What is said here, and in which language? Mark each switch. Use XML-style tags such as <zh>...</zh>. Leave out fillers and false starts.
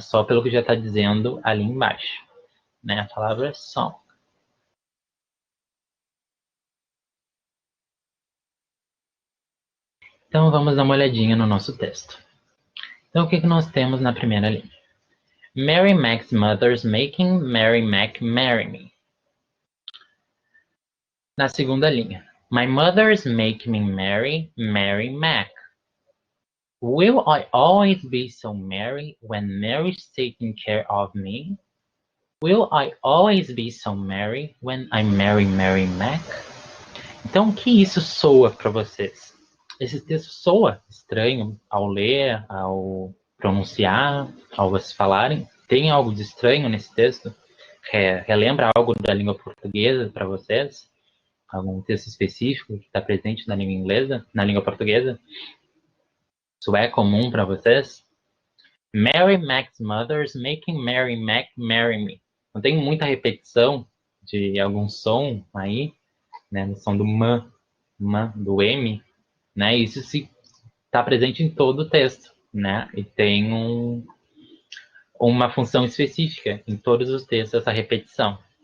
<pt>Só pelo que já está dizendo ali embaixo, né? A palavra song. Então vamos dar uma olhadinha no nosso texto. Então o que nós temos na primeira linha?</pt> <en>Mary Mac's mother's making Mary Mac marry me.</en> <pt>Na segunda linha,</pt> <en>my mother's making me marry Mary Mac. Will I always be so merry when Mary's taking care of me? Will I always be so merry when I marry Mary Mac?</en> <pt>Então, o que isso soa para vocês? Esse texto soa estranho ao ler, ao pronunciar ao vocês falarem? Tem algo de estranho nesse texto? Relembra algo da língua portuguesa para vocês? Algum texto específico que está presente na língua inglesa, na língua portuguesa? Isso é comum para vocês?</pt> <en>Mary Mac's mother's making Mary Mac marry me.</en> <pt>Não tem muita repetição de algum som aí, né? No som do do M, né? Isso está presente em todo o texto, né? E tem uma função específica em todos os textos, essa repetição.</pt>